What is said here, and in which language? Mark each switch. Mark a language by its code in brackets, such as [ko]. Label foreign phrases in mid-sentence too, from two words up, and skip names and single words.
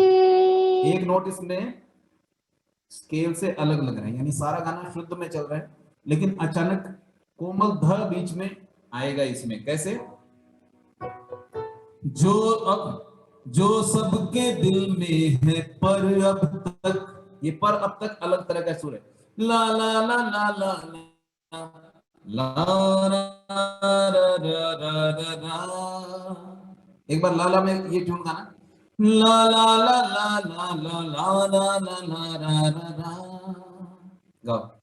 [hi] एक नोट इसमें स्केल से अलग लग रहा है, यानी सारा गाना शुद्ध में चल रहा है, लेकिन अचानक कोमल ध बीच में आएगा इसमें। कैसे? जो सबके दिल में है पर अब तक, ये पर अब तक अलग तरह का सुर है। ला ला ला ला ला ला ला ला, एक बार लाला में ये ट्यून गाना, ला ला ला ला ला ला ला ला ला ला ला ला ला, गाओ।